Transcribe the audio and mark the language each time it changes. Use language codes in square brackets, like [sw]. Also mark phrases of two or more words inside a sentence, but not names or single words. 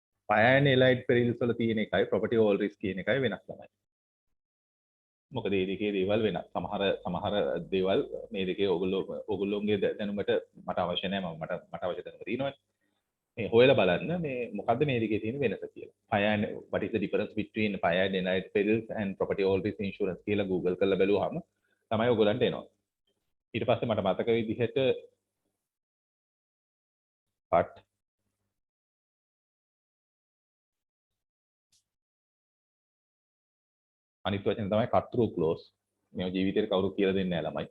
[en] fire and allied perils [si] වල තියෙන එකයි [en] property all risk [si] කියන එකයි වෙනස් තමයි. මොකද මේ දෙකේ දේවල් වෙනස්. සමහර දේවල් මේ දෙකේ ඔයගොල්ලෝගේ දැනුමට මට අවශ්‍ය නැහැ. මට අවශ්‍ය දැනුම තියෙනවනේ. මේ හොයලා බලන්න මේ මොකද්ද මේ දෙකේ තියෙන වෙනස කියලා. [en] Fire and what is the difference between fire and allied perils and property all risk insurance [si] කියලා Google කරලා බැලුවාම තමයි ඔයගොල්ලන්ට එනවා. ඊට පස්සේ මට මතක විදිහට part අනිත් වචන තමයි [en] cut through clause. [si] මේ ජීවිතේට කවුරු කියලා දෙන්නේ නැහැ ළමයි.